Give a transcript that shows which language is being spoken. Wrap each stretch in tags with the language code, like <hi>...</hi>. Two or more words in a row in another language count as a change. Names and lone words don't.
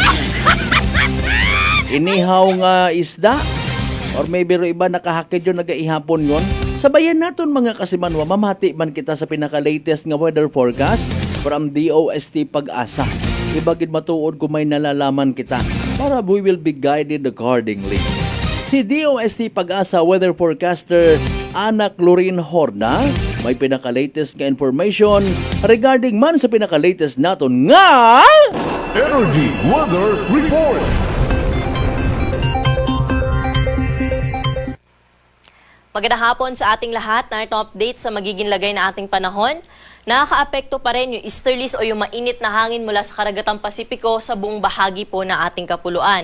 <hil>Inihaw nga isda. Or maybe ro iba nakahakid yun nagaihapon yun. Sabayan naton mga kasimanwa, mamati man kita sa pinaka-latest nga weather forecast from DOST Pag-asa. Ibagid matuod kung may nalalaman kita para</hil> <en>we will be guided accordingly.</en> <hil>Si DOST Pag-asa weather forecaster Ana Clorin Horna may pinaka-latest nga</hil> <en>information regarding</en> <hil>man sa pinaka-latest naton nga</hil> <en>Energy Weather Report.</en> <tl>Magandang hapon sa ating lahat. Narito update sa magiging lagay na ating panahon. Nakaka-apekto pa rin yung easterlies o yung mainit na hangin mula sa karagatang Pasipiko sa buong bahagi po ng ating kapuluan.</tl>